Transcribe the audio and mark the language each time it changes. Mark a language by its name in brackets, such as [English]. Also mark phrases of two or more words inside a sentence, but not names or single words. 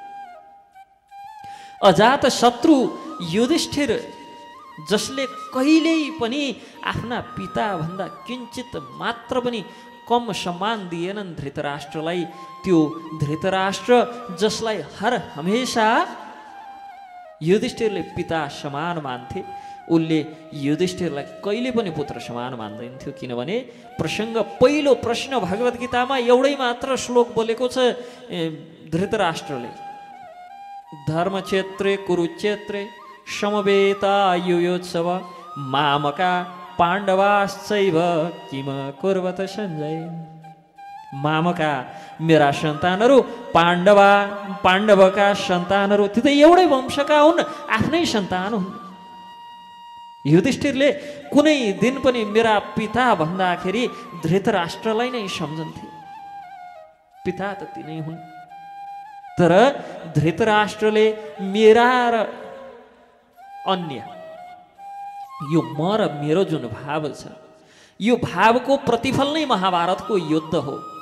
[Nepali] अजात शत्रु युधिष्ठिर, जसले कहिल्यै पनि आफ्ना पिताभन्दा किञ्चित मात्र पनि कम सम्मान दिएनन् धृतराष्ट्रलाई, त्यो धृतराष्ट्र जसलाई हर हमेशा युधिष्ठिरले पिता समान मान्थे, उसले युधिष्ठिरलाई कहिले पनि पुत्र समान मान्दैन थियो। किनभने प्रसङ्ग, पहिलो प्रश्न भगवत गीतामा एउटै मात्र श्लोक बोलेको छ धृतराष्ट्रले, [Sanskrit] धर्मक्षेत्रे कुरुक्षेत्रे समवेतायुयोत्सव मामका पाण्डवाश्चैव किम कुर्वत सञ्जय। [Nepali] मामका मेरा सन्तानहरू, पाण्डवका सन्तानहरू, त्यो त एउटै वंशका हुन्, आफ्नै सन्तान हुन्। युधिष्ठिरले कुनै दिन पनि मेरा पिता भन्दाखेरि धृतराष्ट्रलाई नै सम्झन्थे। पिता त तिनै हुन्, तर धृतराष्ट्रले मेरा र अन्य, यो म र मेरो जुन भाव छ, यो भावको प्रतिफल नै महाभारतको युद्ध हो।